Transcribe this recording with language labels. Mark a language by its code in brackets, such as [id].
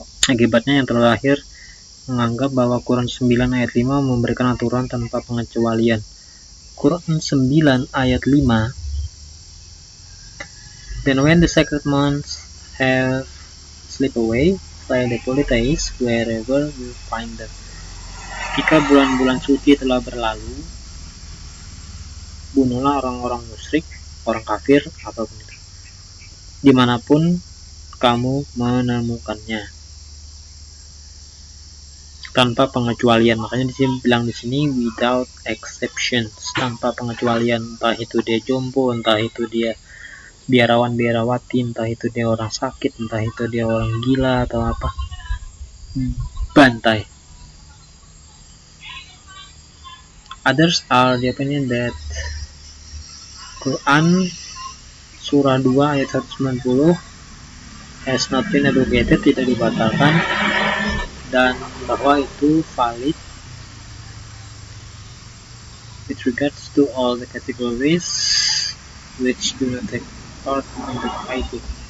[id] Akibatnya yang terakhir menganggap bahwa Quran 9 ayat 5 memberikan aturan tanpa pengecualian. [en] Quran 9 ayat 5, then when the sacred months have slipped away, slay the polytheists wherever you find them. [id] Jika bulan-bulan suci telah berlalu, bunuhlah orang-orang musyrik, orang kafir, apapun itu, dimanapun kamu menemukannya, tanpa pengecualian. Makanya disini bilang di sini [en] without exceptions, [id] tanpa pengecualian. Entah itu dia jompo, entah itu dia biarawan biarawati, entah itu dia orang sakit, entah itu dia orang gila atau apa, bantai. [en] Others are the opinion that Quran surah 2 ayat 190 has not been abrogated, [id] tidak dibatalkan, dan bahwa itu [en] valid with regards to all the categories which do not take part in the fighting.